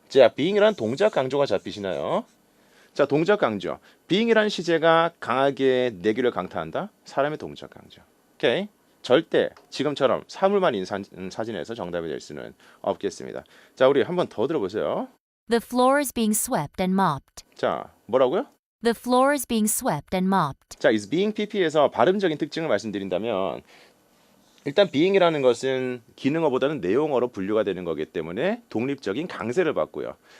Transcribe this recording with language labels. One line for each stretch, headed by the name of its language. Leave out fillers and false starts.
Korean: 자, being이라는 동작 강조가 잡히시나요? 자, 동작 강조. being이라는 시제가 강하게 내규를 강타한다. 사람의 동작 강조. 오케이. 절대 지금처럼 사물만 있는 사진에서 정답이 될 수는 없겠습니다. 자, 우리 한번 더 들어보세요.
English: The floor is being swept and mopped.
Korean: 자, 뭐라고요?
English: The floor is being swept and mopped.
Korean: 자, is being pp에서 발음적인 특징을 말씀드린다면 일단 being이라는 것은 기능어보다는 내용어로 분류가 되는 거기 때문에 독립적인 강세를 받고요.